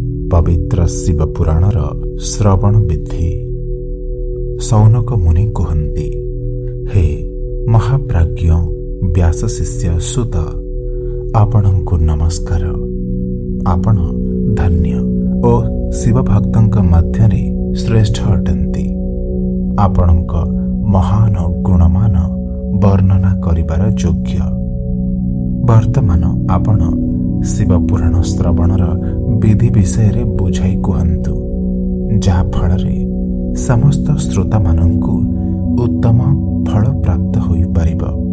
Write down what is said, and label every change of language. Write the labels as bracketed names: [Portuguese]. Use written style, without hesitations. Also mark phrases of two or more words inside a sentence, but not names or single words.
[Odia] ପବିତ୍ର ଶିବ ପୁରାଣର ଶ୍ରବଣ ବିଧି। ଶୌନକ ମୁନି କହନ୍ତି, ହେ ମହାପ୍ରାଜ୍ଞ ବ୍ୟାସ ଶିଷ୍ୟ ସୂତ, ଆପଣଙ୍କୁ ନମସ୍କାର। ଆପଣ ଧନ୍ୟ ଓ ଶିବ ଭକ୍ତଙ୍କ ମଧ୍ୟରେ ଶ୍ରେଷ୍ଠ ଅଟନ୍ତି। ଆପଣଙ୍କ ମହାନ ଗୁଣମାନ ବର୍ଣ୍ଣନା କରିବାର ଯୋଗ୍ୟ। ବର୍ତ୍ତମାନ ଆପଣ ଶିବ ପୁରାଣ ଶ୍ରବଣର ବିଧି ବିଷୟ ବୁଝାଇ କହନ୍ତୁ, ଯାହା ଫଳରେ ସମସ୍ତ ଶ୍ରୋତା ମାନଙ୍କୁ ଉତ୍ତମ ଫଳ ପ୍ରାପ୍ତ ହୋଇ ପାରିବ।